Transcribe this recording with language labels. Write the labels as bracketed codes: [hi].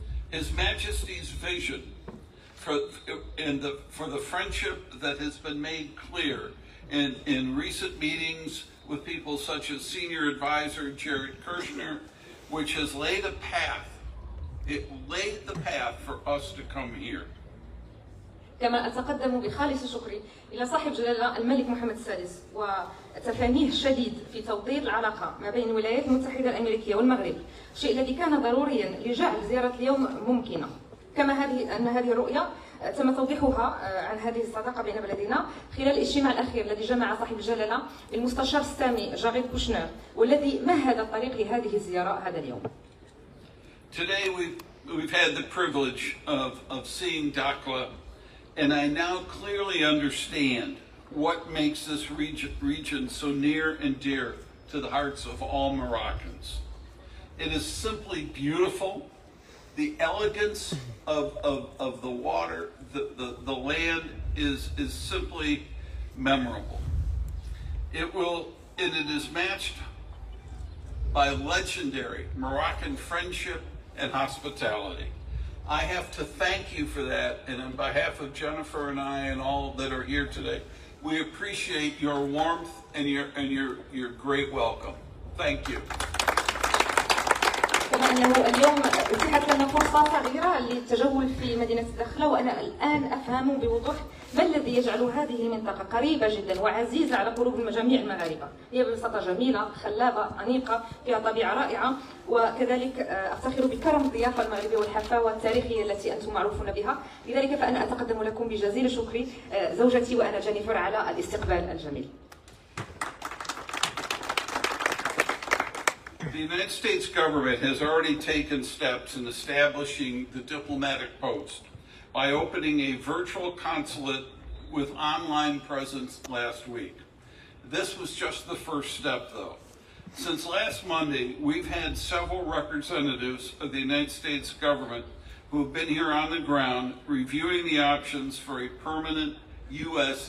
[en] His Majesty's vision for the friendship that has been made clear in recent meetings with people such as Senior Advisor Jared Kushner, which has laid a path. It laid the path for us to come here. [ar] كما أتقدم بخالص شكري إلى صاحب جلالة الملك محمد السادس وتفانيه الشديد في توطيد العلاقة ما بين الولايات المتحدة الأمريكية والمغرب، الشيء الذي كان ضروريا لجعل زيارة اليوم ممكنة. كما أن هذه الرؤية تم توضيحها عن هذه الصداقة بين بلدينا خلال الاجتماع الأخير الذي جمع صاحب الجلالة المستشار السامي جاريد كوشنر، والذي مهد الطريق لهذه الزيارة هذا اليوم. [en] Today we've had the privilege of seeing Dakla, and I now clearly understand what makes this region so near and dear to the hearts of all Moroccans. It is simply beautiful. The elegance of the water, the land is simply memorable. It is matched by legendary Moroccan friendship and hospitality. I have to thank you for that, and on behalf of Jennifer and I and all that are here today, we appreciate your warmth and your great welcome. Thank you. [ar] كما أنه اليوم أتيحت لنا فرصة صغيرة للتجول في مدينة الداخلة، وأنا الآن أفهم بوضوح ما الذي يجعل هذه المنطقة قريبة جدا وعزيزة على قلوب جميع المغاربة. هي ببساطة جميلة، خلابة، أنيقة، فيها طبيعة رائعة، وكذلك أفتخر بكرم الضيافة المغربية والحفاوة التاريخية التي أنتم معروفون بها. لذلك فأنا أتقدم لكم بجزيل شكري زوجتي وأنا جينيفر على الاستقبال الجميل. [en] The United States government has already taken steps in establishing the diplomatic post by opening a virtual consulate with online presence last week. This was just the first step, though. Since last Monday, we've had several representatives of the United States government who have been here on the ground reviewing the options for a permanent U.S.